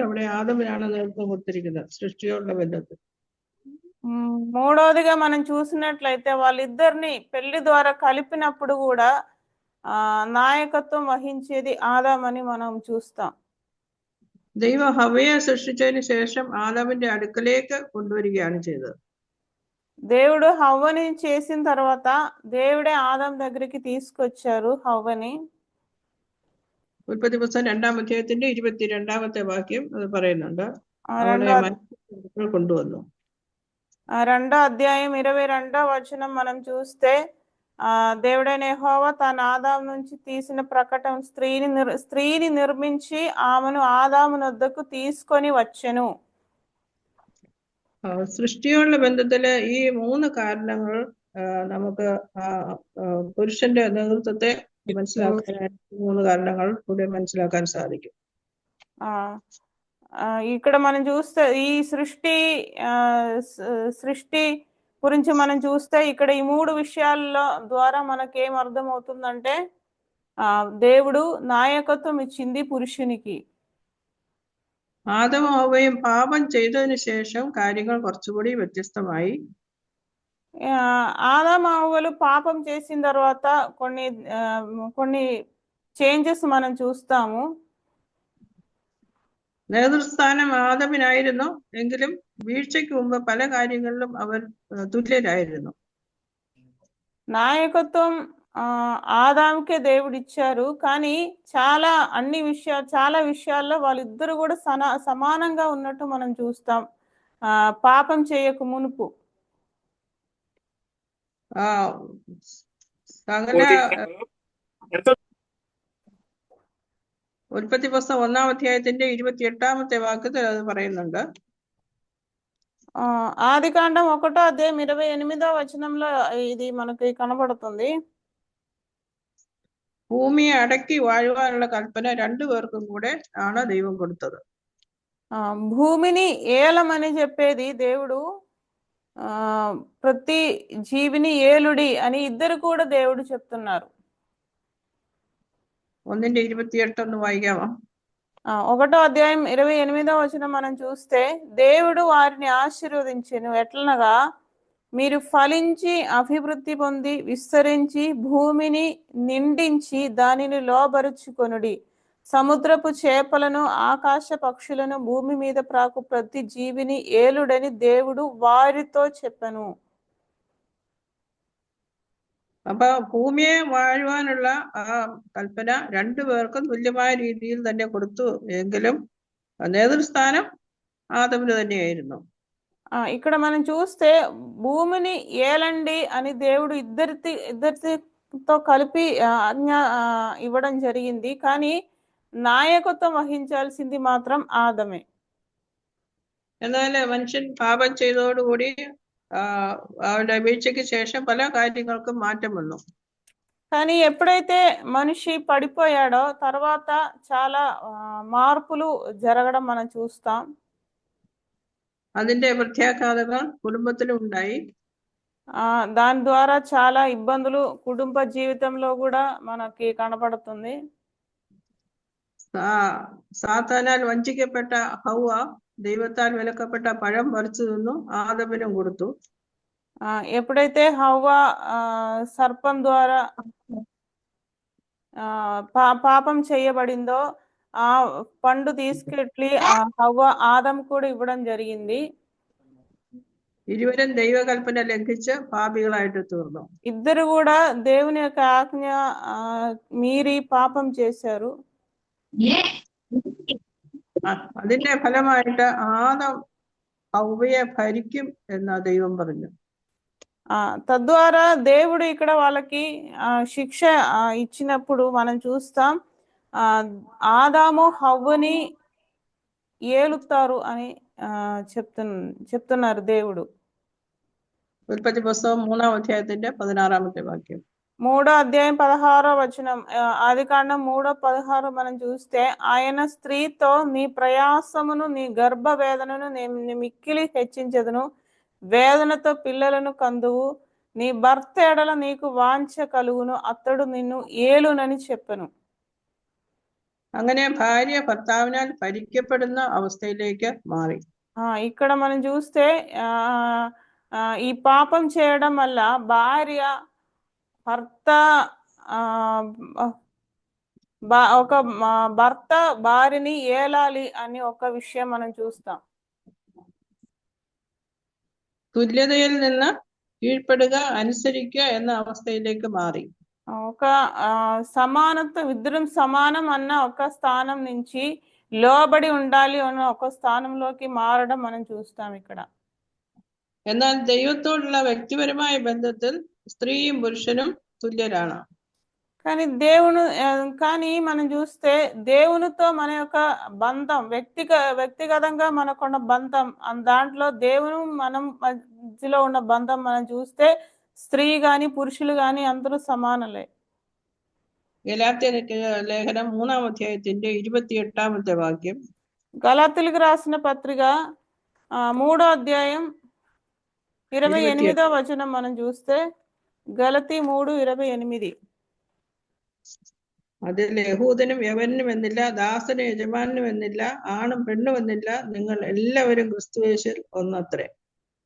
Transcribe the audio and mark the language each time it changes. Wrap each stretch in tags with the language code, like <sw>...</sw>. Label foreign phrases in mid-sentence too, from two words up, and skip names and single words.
<ml>അവിടെ ആദമിനാണ് നേതൃത്వం കൊടുത്തിരിക്കുന്നത് సృష్టిയോടുള്ള ബന്ധത്തിൽ.</ml> <te>3వదిగా మనం చూసినట్లయితే వాళ్ళిద్దరిని పెళ్లి ద్వారా కలిపినప్పుడు కూడా నాయకత్వం వహించేది ఆదాం అని మనం చూస్తాం.</te> <ml>ദൈവം ഹവ്വയെ സൃഷ്ടിച്ചതിന് ശേഷം ആദാമിന്റെ അടുക്കലേക്ക് കൊണ്ടുവരികയാണ് ചെയ്തത്.</ml> <te>దేవుడు హవ్వని చేసిన తర్వాత దేవుడే ఆదాం దగ్గరికి తీసుకొచ్చారు హవ్వని.</te> <ml>ഉൽപ്പത്തി പുസ്തകം 2-ാം അധ്യായത്തിന്റെ 22-ാമത്തെ വാക്യം അത് പറയുന്നുണ്ട്. കൊണ്ടുവന്നു.</ml> <te>2వ అధ్యాయం 22వ వచనం మనం చూస్తే దేవుడైన యెహోవా తన ఆదాము నుంచి తీసిన ప్రకటన స్త్రీని నిర్మించి ఆమెను ఆదాము వద్దకు తీసుకొని వచ్చెను.</te> <ml>സൃഷ്ടിയോടുള്ള ബന്ധത്തില് ഈ 3 കാരണങ്ങൾ നമുക്ക് പുരുഷന്റെ നേതൃത്വത്തെ മനസ്സിലാക്കാനായിട്ട് 3 കാരണങ്ങൾ കൂടെ മനസ്സിലാക്കാൻ സാധിക്കും.</ml> <te>ఇక్కడ మనం చూస్తే ఈ సృష్టి గురించి మనం చూస్తే ఇక్కడ ఈ 3 విషయాల ద్వారా మనకేం అర్థమవుతుందంటే దేవుడు నాయకత్వం ఇచ్చింది పురుషునికి.</te> <ml>ആദമും ഹവ്വയും പാപം ചെയ്തതിനു ശേഷം കാര്യങ്ങൾ കുറച്ചുകൂടി വ്യത്യസ്തമായി.</ml> <te>ఆదాము హవ్వలు పాపం చేసిన తర్వాత కొన్ని చేంజెస్ మనం చూస్తాము.</te> <ml>നേതൃസ്ഥാനം ആദമിനായിരുന്നു, എങ്കിലും വീഴ്ചയ്ക്ക് മുമ്പ് പല കാര്യങ്ങളിലും അവർ തുല്യരായിരുന്നു.</ml> <te>నాయకత్వం ఆదాముకే దేవుడు ఇచ్చారు, కానీ చాలా విషయాల్లో వాళ్ళిద్దరు కూడా సమానంగా ఉన్నట్టు మనం చూస్తాం పాపం చేయక మునుపు.</te> <ml>സകല ഉൽപ്പത്തി പുസ്തകം 1-ാം അധ്യായത്തിന്റെ 28-ാമത്തെ വാക്യത്തിൽ അത് പറയുന്നുണ്ട്.</ml> <te>ఆదికాండం 1వ అధ్యాయం 28వ వచనంలో ఇది మనకి కనబడుతుంది.</te> <ml>ഭൂമിയെ അടക്കി വാഴുവാനുള്ള കൽപ്പന രണ്ടുപേർക്കും കൂടെ ആണ് ദൈവം കൊടുത്തത്.</ml> <te>భూమిని ఏలమని చెప్పేది దేవుడు, ప్రతి జీవిని ఏలుడి అని ఇద్దరు కూడా దేవుడు చెప్తున్నారు.</te> <ml>1:28 ഒന്ന് വായിക്കാമോ?</ml> <te>1వ అధ్యాయం 28వ వచనం మనం చూస్తే, దేవుడు వారిని ఆశీర్వదించెను ఎట్లనగా, మీరు ఫలించి అభివృద్ధి పొంది విస్తరించి భూమిని నిండించి దానిని లోబరుచుకొనుడి, సముద్రపు చేపలను ఆకాశ పక్షులను భూమి మీద ప్రాకు ప్రతి జీవిని ఏలుడని దేవుడు వారితో చెప్పెను.</te> <ml>അപ്പൊ ഭൂമിയെ വാഴുവാനുള്ള ആ കൽപ്പന രണ്ടുപേർക്കും തുല്യമായ രീതിയിൽ തന്നെ കൊടുത്തു, എങ്കിലും നേതൃസ്ഥാനം ആദമിന് തന്നെയായിരുന്നു.</ml> <te>ఇక్కడ మనం చూస్తే భూమిని ఏలండి అని దేవుడు ఇద్దరితో కలిపి ఆజ్ఞ ఇవ్వడం జరిగింది, కానీ నాయకత్వం వహించాల్సింది మాత్రం ఆదమే.</te> <ml>എന്നാൽ മനുഷ്യൻ പാപം ചെയ്തതോടുകൂടി അവരുടെ വീഴ്ചയ്ക്ക് ശേഷം പല കാര്യങ്ങൾക്കും മാറ്റം വന്നു.</ml> <te>కానీ ఎప్పుడైతే మనిషి పడిపోయాడో తర్వాత చాలా మార్పులు జరగడం మనం చూస్తాం.</te> <ml>അതിന്റെ പ്രത്യാഘാതങ്ങൾ കുടുംബത്തിലും ഉണ്ടായി.</ml> <te>దాని ద్వారా చాలా ఇబ్బందులు కుటుంబ జీవితంలో కూడా మనకి కనపడుతుంది.</te> <ml>സാത്താനാൽ വഞ്ചിക്കപ്പെട്ട ഹൗവ ദൈവത്താൽ വിലക്കപ്പെട്ട പഴം പറിച്ചു തിന്നു ആദമിനും കൊടുത്തു.</ml> <te>ఎప్పుడైతే హవ్వ సర్పం ద్వారా పాపం చేయబడిందో ఆ పండు తీసుకెళ్ళి హవ్వ ఆదం కూడా ఇవ్వడం జరిగింది.</te> <ml>ഇരുവരും ദൈവകൽപ്പന ലംഘിച്ച് പാപികളായിട്ട് തീർന്നു.</ml> <te>ఇద్దరు కూడా దేవుని యొక్క ఆజ్ఞ మీరి పాపం చేశారు.</te> <ml>അതിന്റെ ഫലമായിട്ട് ആദം ഹവ്വയെ ഭരിക്കും എന്ന് ദൈവം പറഞ്ഞു.</ml> <te>తద్వారా దేవుడు ఇక్కడ వాళ్ళకి శిక్ష ఇచ్చినప్పుడు మనం చూస్తాం, ఆదాము హవ్వని ఏలుతారు అని చెప్తున్నారు దేవుడు.</te> <ml>ഉൽപ്പത്തി പുസ്തകം 3-ാം അധ്യായത്തിന്റെ 16-ാമത്തെ വാക്യം.</ml> <te>3వ అధ్యాయం 16వ వచనం, ఆదికాండం 3:16 మనం చూస్తే, ఆయన స్త్రీతో నీ ప్రయాసమును నీ గర్భ వేదనను నీ మిక్కిలి హెచ్చించదును, వేదనతో పిల్లలను కందువు, నీ భర్త ఎడల నీకు వాంఛ కలుగును, అతడు నిన్ను ఏలునని చెప్పెను.</te> <ml>അങ്ങനെ ഭാര്യ ഭർത്താവിനാൽ ഭരിക്കപ്പെടുന്ന അവസ്ഥയിലേക്ക് മാറി.</ml> <te>ఇక్కడ మనం చూస్తే ఈ పాపం చేయడం వల్ల భర్త భార్యని ఏలాలి అని ఒక విషయం మనం చూస్తాం.</te> <ml>തുല്യതയിൽ നിന്ന് കീഴ്പ്പെടുക, അനുസരിക്കുക എന്ന അവസ്ഥയിലേക്ക് മാറി.</ml> <te>ఒక సమానత్వం, ఇద్దరం సమానం అన్న ఒక స్థానం నుంచి లోబడి ఉండాలి అన్న ఒక స్థానంలోకి మారడం మనం చూస్తాం ఇక్కడ.</te> <ml>എന്നാൽ ദൈവത്തോടുള്ള വ്യക്തിപരമായ ബന്ധത്തിൽ സ്ത്രീയും പുരുഷനും തുല്യരാണ്.</ml> <te>కానీ మనం చూస్తే దేవునితో మన యొక్క బంధం, వ్యక్తిగతంగా మనకున్న బంధం, దాంట్లో దేవుని మనం మధ్యలో ఉన్న బంధం మనం చూస్తే స్త్రీ గాని పురుషులు గాని అందరూ సమానలే.</te> <ml>ഗലാത്യ ലേഖനം 3-ാം അധ്യായത്തിന്റെ 28-ാമത്തെ വാക്യം.</ml> <te>గలాతీయులకు రాసిన పత్రిక 3వ అధ్యాయం 28వ వచనం మనం చూస్తే, గలతీ 3:28.</te> <ml>അതിൽ യഹൂദനും യവനും എന്നില്ല, ദാസനും യജമാനും എന്നില്ല, ആണും പെണ്ണും എന്നില്ല, നിങ്ങൾ എല്ലാവരും ക്രിസ്തുയേശുവിൽ ഒന്നത്രേ.</ml>